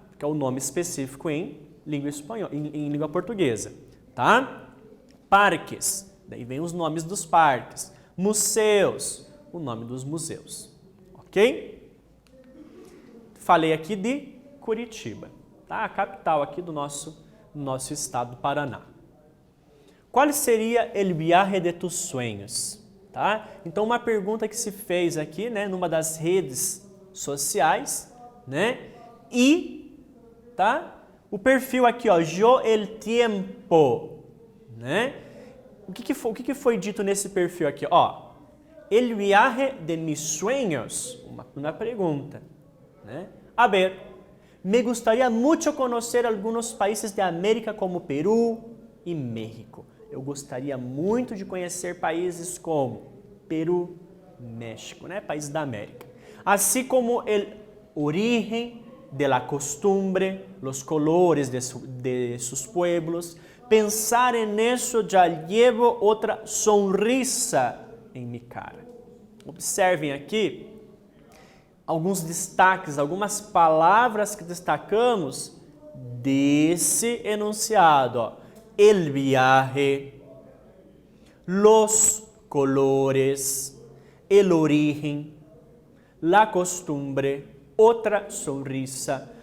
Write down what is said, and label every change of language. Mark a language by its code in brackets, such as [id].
[pt] Que é o nome específico em língua espanhola, em língua portuguesa, tá? Parques, Daí vem os nomes dos parques. Museus, o nome dos museus. Ok? Falei aqui de Curitiba, tá? A capital aqui do nosso estado do Paraná. [es] Qual seria el viaje de tus sueños? [pt] Tá? Então, uma pergunta que se fez aqui, né, numa das redes sociais, né? E, tá? O perfil aqui, ó, yo el tiempo, né? O que foi dito nesse perfil aqui? Ó, [es] el viaje de mis sueños, [pt] uma pergunta, né? [es] A ver, me gustaría mucho conocer algunos países de América como Perú e México. [pt] Eu gostaria muito de conhecer países como Peru, México, né? Países da América. [es] Assim como el origen de la costumbre, los colores de sus pueblos. Pensar en eso ya llevo otra sonrisa en mi cara. [pt] Observem aqui alguns destaques, algumas palavras que destacamos desse enunciado. Ó. [es] El viaje, los colores, el origen, la costumbre, outra sonrisa.